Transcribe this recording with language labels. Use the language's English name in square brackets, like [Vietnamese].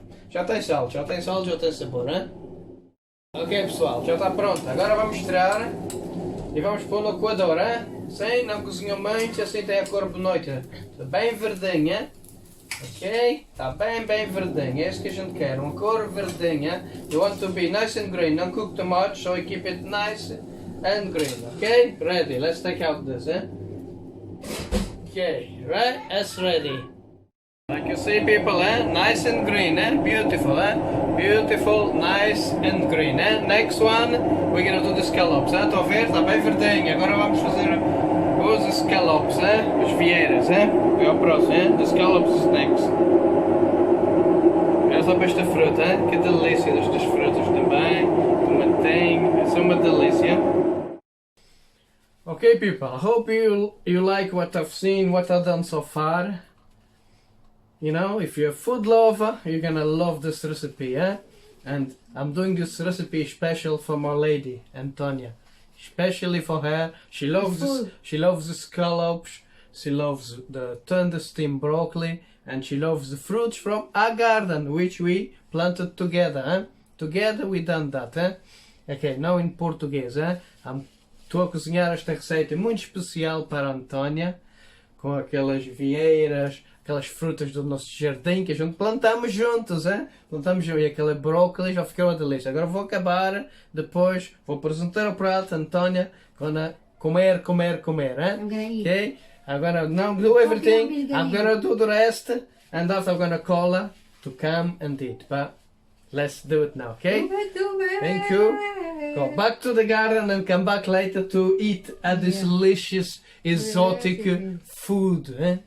[Portuguese] Já tem sal, já tem sabor, hein? Ok pessoal, já está pronto. Agora vamos tirar e vamos pôr no coador, hein? Sim, não cozinhou muito, assim tem a cor bonita. Está bem verdinha. Ok? Está bem verdinha. É isso que a gente quer, uma cor verdinha. [English] You want to be nice and green, don't cook too much, so you keep it nice and green. Ok? Ready, let's take out this, Okay, right? That's ready. Like you see people, nice and green, beautiful, beautiful, nice and green. Next one, we're gonna do the scallops, [Portuguese] Estão a ver? Está bem verdinho. Agora vamos fazer os scallops, Os vieiras, É o próximo, [English] The scallops is next. [Portuguese] Olha só para esta fruta, Que delícia destas frutas também. Com manteiga, é uma delícia. [English] Okay people, I hope you like what I've seen, what I've done so far. You know, if you're a food lover, you're gonna love this recipe, And I'm doing this recipe special for my lady, Antonia. Especially for her. She loves the scallops, she loves the tenderstem broccoli, and she loves the fruits from our garden, which we planted together, Together we done that, Okay, now in Portuguese, [Portuguese] Estou a cozinhar esta receita muito especial para a Antónia, com aquelas vieiras, aquelas frutas do nosso jardim que a gente plantamos juntos, Plantamos e aquele brócolis, já ficou uma delícia. Agora vou acabar, depois vou apresentar o prato, Antónia, quando comer, [English] I'm gonna eat. Okay? I'm gonna now do everything, I'm gonna do the rest, and after I'm gonna call her to come and eat. But let's do it now, okay? Thank you. Go back to the garden and come back later to eat a delicious exotic food.